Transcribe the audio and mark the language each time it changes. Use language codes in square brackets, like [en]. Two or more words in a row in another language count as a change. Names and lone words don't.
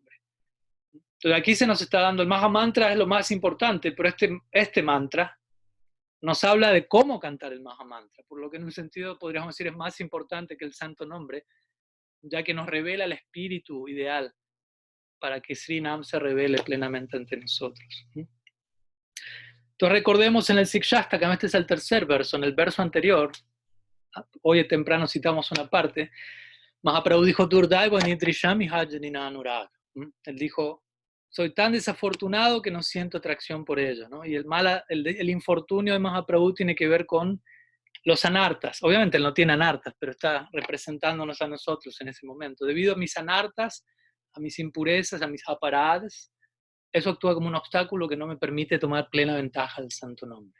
[es] Entonces aquí se nos está dando, el Maha Mantra es lo más importante, pero este mantra nos habla de cómo cantar el Maha Mantra, por lo que en un sentido podríamos decir es más importante que el santo nombre, ya que nos revela el espíritu ideal para que Sri Nam se revele plenamente ante nosotros. Entonces recordemos en el Sikshastakam, este es el tercer verso, en el verso anterior, hoy temprano citamos una parte, Mahaprabhu dijo, [sa] दुर्दैव निद्रिशम् इहजनिन अनुराग. [es] Él dijo, soy tan desafortunado que no siento atracción por ella, ¿no? Y el infortunio de Mahaprabhu tiene que ver con los anartas. Obviamente él no tiene anartas, pero está representándonos a nosotros en ese momento. Debido a mis anartas, a mis impurezas, a mis aparadas, eso actúa como un obstáculo que no me permite tomar plena ventaja del santo nombre.